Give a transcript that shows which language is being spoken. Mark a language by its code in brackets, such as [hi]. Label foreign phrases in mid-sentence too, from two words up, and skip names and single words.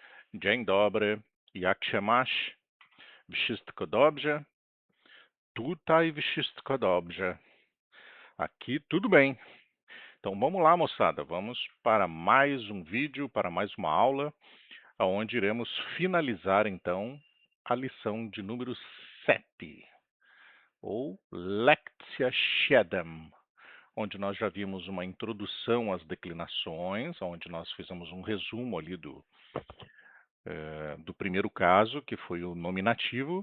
[pl] Dzień dobry, jak się masz? Wszystko dobrze? Tutaj wszystko dobrze. [pt] Aqui tudo bem. Então vamos lá, moçada. Vamos para mais um vídeo, para mais uma aula, onde iremos finalizar então a lição de número 7, ou Lekcja 7, onde nós já vimos uma introdução às declinações, onde nós fizemos um resumo ali do primeiro caso, que foi o nominativo.